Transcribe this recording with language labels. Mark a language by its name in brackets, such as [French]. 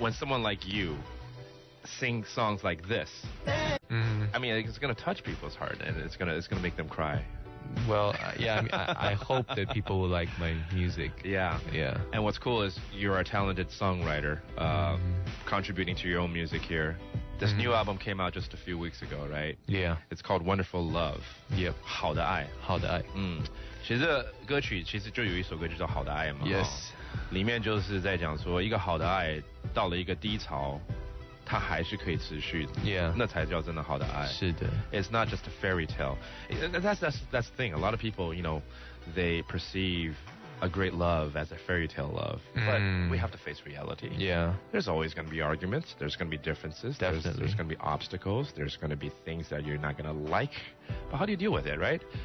[English] When someone like you sings songs like this, I mean, it's going to touch people's heart, and it's going to make them cry. Well, yeah, I hope that people will like my music. Yeah. Yeah. And what's cool is you're a talented songwriter, contributing to your own music here. This new album came out just a few weeks ago, right? Yeah. It's called Wonderful Love. Yep. [Chinese] 好的爱。好的爱。其实这个歌曲其实就有一首歌就叫《好的爱》嘛。 [English] Yes。 [Chinese] 里面就是在讲说，一个好的爱到了一个低潮，它还是可以持续。 [English] Yeah。 [Chinese] 那才叫真的好的爱。是的。 [English] It's not just a fairy tale. That's the thing. A lot of people, they perceive a great love as a fairy tale love, but we have to face reality. Yeah. There's always going to be arguments. There's going to be differences. Definitely. There's going to be obstacles. There's going to be things that you're not going to like. But how do you deal with it, right?